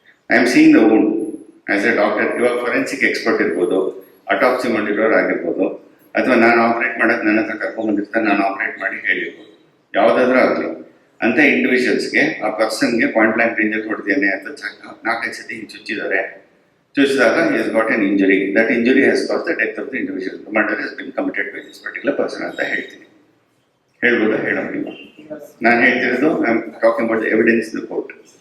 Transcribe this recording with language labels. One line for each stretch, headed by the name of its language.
English: I am seeing the wound as a doctor.
Kannada: ಇವಾಗ forensic expert ಇರ್ಬೋದು, autopsy ಮಾಡಿರೋರು ಆಗಿರ್ಬೋದು, ಅಥವಾ ನಾನು ಆಪ್ರೇಟ್ ಮಾಡೋಕೆ ನನ್ನ ಹತ್ರ ಕರ್ಕೊಂಡ್ಬಂದಿರ್ತಾನೆ, ನಾನು ಆಪ್ರೇಟ್ ಮಾಡಿ ಹೇಳಿರ್ಬೋದು, ಯಾವುದಾದ್ರೂ ಆಗಲಿ. ಅಂತ ಇಂಡಿವಿಜುವಲ್ಸ್ಗೆ ಆ ಪರ್ಸನ್ಗೆ ಪಾಯಿಂಟ್ ಬ್ಲ್ಯಾಂಕ್ ರೇಂಜಲ್ಲಿ ಹೊಡೆದೇನೆ ಅಥವಾ 4-5 ಸತಿ ಚುಚ್ಚಿದ್ದಾರೆ, ಚುಚ್ಚಿದಾಗ
English: he has got an injury. That injury has caused the death of the individual. The murder has been committed by this particular person
Kannada: ಅಂತ ಹೇಳ್ತೀನಿ. ಹೇಳ್ಬೋದಾ? ಹೇಳೋಂಗಿಲ್ಲ. ನಾನು ಹೇಳ್ತಿರೋದು
English: I am talking about the evidence the court.